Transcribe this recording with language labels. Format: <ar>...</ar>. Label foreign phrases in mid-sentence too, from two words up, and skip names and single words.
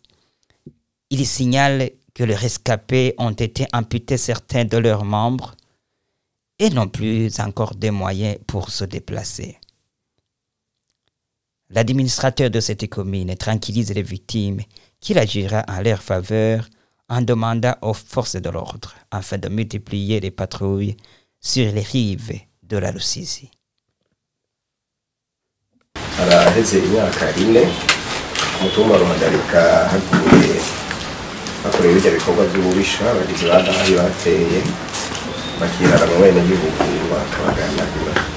<fr>Il signale que les rescapés ont été amputés certains de leurs membres et n'ont plus encore de moyens pour se déplacer. L'administrateur de cette commune tranquillise les victimes qu'il agira en leur faveur en demandant aux forces de l'ordre afin de multiplier les patrouilles sur les rives de la Rusizi.</fr> <rn>Haraheze imyaka 4 umutumba Ruhagarika hakorewe ibyo bikorwa by'ububisha abagizi ba nabi bateye bakirara mu bene gihugu bakabaganagura.</rn>